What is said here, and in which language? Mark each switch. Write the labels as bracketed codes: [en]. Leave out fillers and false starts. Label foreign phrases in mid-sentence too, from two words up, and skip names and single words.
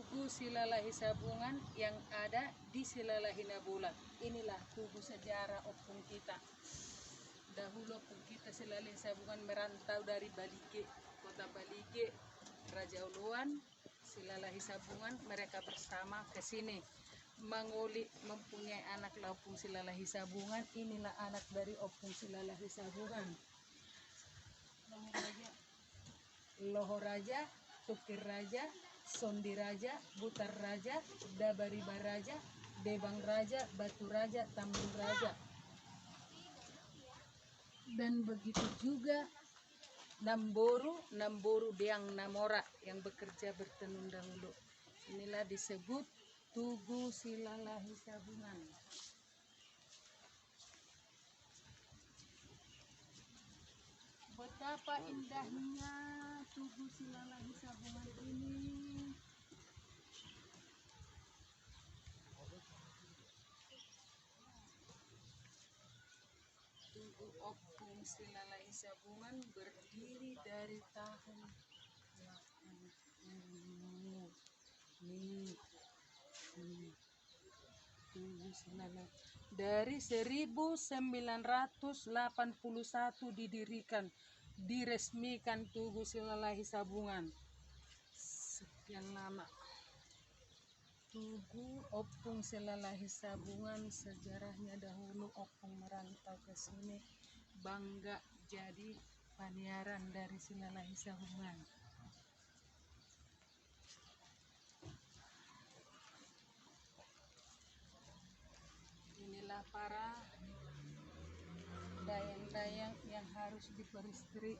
[id] Tugu Silalahi Sabungan yang ada di Silalahi Nabola. Inilah tugu sejarah opung kita. Dahulu opung kita Silalahi Sabungan merantau dari Balige, kota Balige, Raja Uluan, Silalahi Sabungan, mereka bersama ke sini. Mangoli mempunyai anak opung Silalahi Sabungan. Inilah anak dari opung Silalahi Sabungan. Loho Raja, Tukir Raja, Sondi Raja, Butar Raja, Dabariba Raja, Debang Raja, Batu Raja, Tambun Raja. Dan begitu juga Namboru Deang Namora yang bekerja bertenun dahulu. Inilah disebut Tugu Silalahi Sabungan. Betapa indahnya Tugu Silalahi Sabungan ini. Tugu opung Silalahi Sabungan berdiri dari tahun Tugu Silalahi dari 1981 didirikan, diresmikan Tugu Silalahi Sabungan. Sekian lama. Tugu opung Silalahi Sabungan, sejarahnya dahulu opung merantau ke sini, bangga jadi paniaran dari Silalahi Sabungan. Inilah para dayang-dayang yang harus diperistri.